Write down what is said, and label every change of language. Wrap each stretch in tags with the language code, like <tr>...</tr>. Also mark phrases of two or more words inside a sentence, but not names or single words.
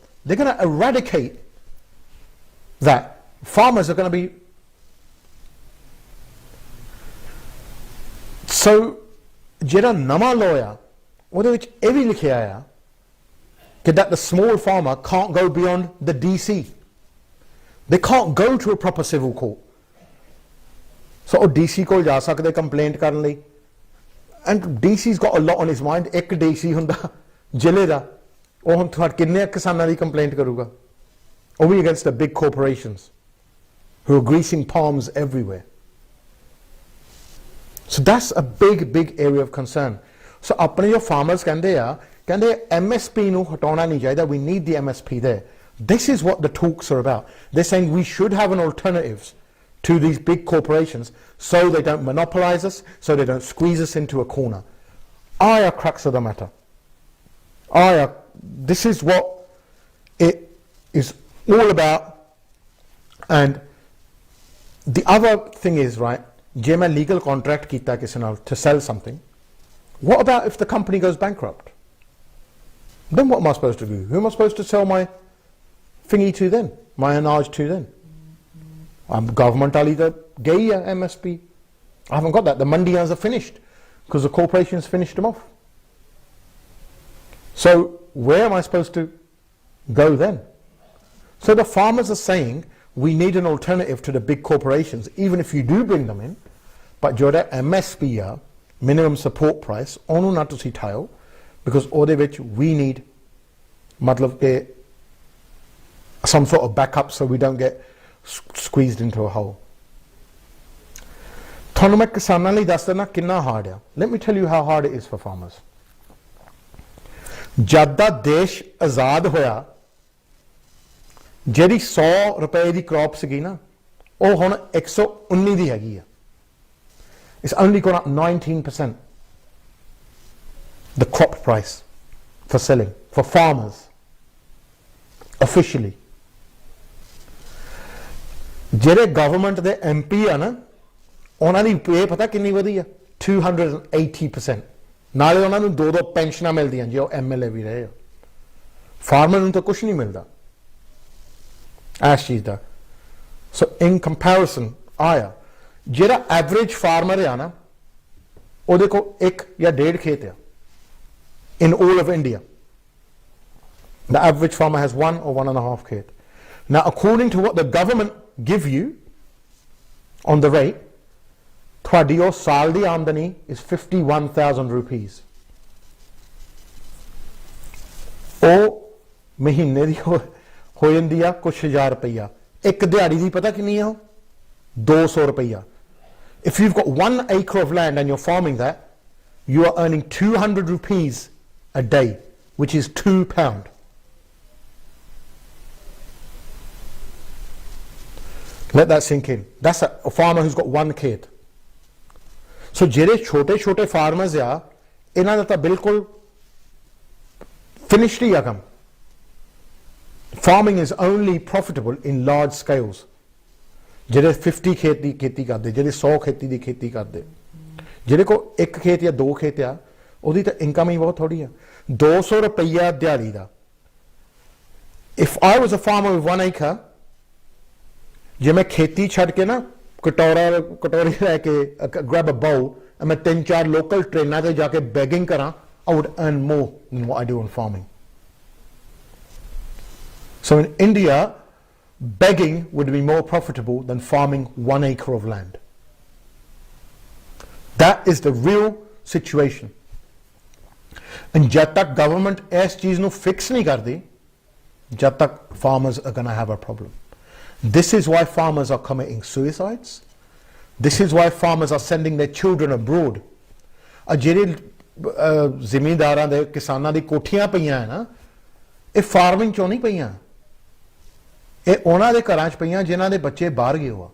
<en>They're going to eradicate that. Farmers are going to be... So</en> <pa>ਜਿਹੜਾ ਨਵਾਂ law ਆ ਉਹਦੇ ਵਿੱਚ ਇਹ ਵੀ ਲਿਖਿਆ ਆ ਕਿ</pa> <en>that the small farmer can't go beyond the DC. They can't go to a proper civil court.</en> <pa>So ਉਹ DC ਕੋਲ ਜਾ ਸਕਦੇ ਕੰਪਲੇਂਟ ਕਰਨ ਲਈ,</pa> <en>and DC's got a lot on his mind.</en> <pa>ਇੱਕ DC ਹੁੰਦਾ ਜ਼ਿਲ੍ਹੇ ਦਾ, ਉਹ ਹੁਣ ਤੁਹਾਡੇ ਕਿੰਨੇ ਕਿਸਾਨਾਂ ਦੀ ਕੰਪਲੇਂਟ ਕਰੂਗਾ? ਉਹ ਵੀ</pa> <en>against the big corporations who are greasing palms everywhere. So that's a big area of concern.</en> <pa>So ਆਪਣੇ ਜੋ farmers ਕਹਿੰਦੇ MSP ਨੂੰ ਹਟਾਉਣਾ ਨਹੀਂ ਚਾਹੀਦਾ.</pa> <en>We need the MSP there. This is what the talks are about. They're saying we should have an alternative to these big corporations so they don't monopolize us, so they don't squeeze us into a corner. Aya crux of the matter. This is what it is all about. And the other thing is, right,</en> <pa>ਜੇ ਮੈਂ</pa> <en>legal contract</en> <pa>ਕੀਤਾ ਕਿਸੇ ਨਾਲ</pa> <en>to sell something, what about if the company goes bankrupt? Then what am I supposed to do? Who am I supposed to sell my thingy to then? My anaj to then? I'm government</en> <pa>ਵਾਲੀ ਤਾਂ ਗਈ ਆ</pa> <en>MSP. I haven't got that. The mandiyans are finished. because the corporations finished them off. So where am I supposed to go then? So the farmers are saying we need an alternative to the big corporations, even if you do bring them in, but</en> <pa>ਜਿਹੜਾ MSP ਆ</pa> <en>minimum support price</en> <pa>ਉਹਨੂੰ ਨਾ ਤੁਸੀਂ ਠਾਇਓ,</pa> <en>because</en> <pa>ਉਹਦੇ ਵਿੱਚ</pa> <en>we need</en> <pa>ਮਤਲਬ ਕਿ</pa> <en>some sort of backup so we don't get squeezed into a hole.</en> <pa>ਤੁਹਾਨੂੰ ਮੈਂ ਕਿਸਾਨਾਂ ਲਈ ਦੱਸ ਦਿੰਦਾ ਕਿੰਨਾ ਹਾਰਡ ਆ.</pa> <en>Let me tell you how hard it is for farmers.</en> <pa>ਜਦ ਦਾ ਦੇਸ਼ ਆਜ਼ਾਦ ਹੋਇਆ, ਜਿਹੜੀ 100 ਰੁਪਏ ਦੀ ਕ੍ਰੌਪ ਸੀਗੀ ਨਾ, ਉਹ ਹੁਣ 119 ਦੀ ਹੈਗੀ ਆ. It's only gone up 19%, the crop price for selling, for farmers, officially. ਜਿਹੜੇ ਗਵਰਨਮੈਂਟ ਦੇ MP ਆ ਨਾ, ਉਹਨਾਂ ਦੀ ਪੇ ਪਤਾ ਕਿੰਨੀ ਵਧੀ ਆ? 280%. ਨਾਲੇ ਉਹਨਾਂ ਨੂੰ 2-2 ਪੈਨਸ਼ਨਾਂ ਮਿਲਦੀਆਂ ਜੇ ਉਹ MLA ਵੀ ਰਹੇ ਆ. ਫਾਰਮਰ ਨੂੰ ਤਾਂ ਕੁਝ ਨਹੀਂ ਮਿਲਦਾ ਇਸ ਚੀਜ਼ ਦਾ.</pa> <en>so in comparison</en> <pa>ਆਇਆ ਜਿਹੜਾ ਐਵਰੇਜ ਫਾਰਮਰ ਆ ਨਾ, ਉਹਦੇ ਕੋਲ 1 ਜਾਂ 1.5 ਖੇਤ ਆ</pa> <en>in all of India. The average farmer has 1 or 1.5 khet. Now, according to what the government give you on the rate,</en> <pa>ਤੁਹਾਡੀ ਉਹ ਸਾਲ ਦੀ ਆਮਦਨੀ</pa> <en>is 51,000 rupees.</en> <pa>ਉਹ ਮਹੀਨੇ ਦੀ ਹੋ ਜਾਂਦੀ ਆ ਕੁਛ ਹਜ਼ਾਰ ਰੁਪਈਆ. ਇੱਕ ਦਿਹਾੜੀ ਦੀ ਪਤਾ ਕਿੰਨੀ ਆ? 200 ਰੁਪਈਆ.</pa> <en>If you've got 1 acre of land and you're farming that, you are earning 200 rupees a day, which is £2. Let that sink in. That's a farmer who's got 1 khet.</en> <pa>So ਜਿਹੜੇ ਛੋਟੇ farmers ਆ, ਇਹਨਾਂ ਦਾ ਤਾਂ ਬਿਲਕੁਲ finished ਹੀ ਆ ਕੰਮ.</pa> <en>Farming is only profitable in large scales.</en> <pa>ਜਿਹੜੇ 50 ਖੇਤ ਦੀ ਖੇਤੀ ਕਰਦੇ, ਜਿਹੜੇ 100 ਖੇਤੀ ਦੀ ਖੇਤੀ ਕਰਦੇ, ਜਿਹੜੇ ਕੋ 1 ਖੇਤ ਜਾਂ 2 ਖੇਤ ਆ, ਉਹਦੀ ਤਾਂ ਇਨਕਮ ਹੀ ਬਹੁਤ ਥੋੜੀ ਆ. 200 ਰੁਪਈਆ ਦਿਹਾੜੀ ਦਾ.</pa> <en>If I was a farmer with 1 acre,</en> <pa>ਜੇ ਮੈਂ ਖੇਤੀ ਛੱਡ ਕੇ ਨਾ ਕਟੋਰੀ ਲੈ ਕੇ</pa> <en>grab a bowl and</en> <pa>ਮੈਂ 3-4 ਲੋਕਲ ਟ੍ਰੇਨਾਂ ਤੇ ਜਾ ਕੇ begging ਕਰਾਂ,</pa> <en>I would earn more than what I do on farming. So in India, begging would be more profitable than farming 1 acre of land. That is the real situation.</en> <pa>And ਜਦ ਤੱਕ government ਇਸ ਚੀਜ਼ ਨੂੰ fix ਨਹੀਂ ਕਰਦੀ, ਜਦ ਤੱਕ</pa> <en>farmers are going to have a problem. This is why farmers are committing suicides. This is why farmers are sending their children abroad.</en> <pa>ਜਿਹੜੇ ਜ਼ਿਮੀਂਦਾਰਾਂ ਦੇ ਕਿਸਾਨਾਂ ਦੀ ਕੋਠੀਆਂ ਪਈਆਂ ਨਾ, ਇਹ ਫਾਰਮਿੰਗ ਚੋਂ ਨਹੀਂ ਪਈਆਂ, ਇਹ ਉਹਨਾਂ ਦੇ ਘਰਾਂ 'ਚ ਪਈਆਂ ਜਿਨ੍ਹਾਂ ਦੇ ਬੱਚੇ ਬਾਹਰ ਗਏ ਹੋਆ.</pa>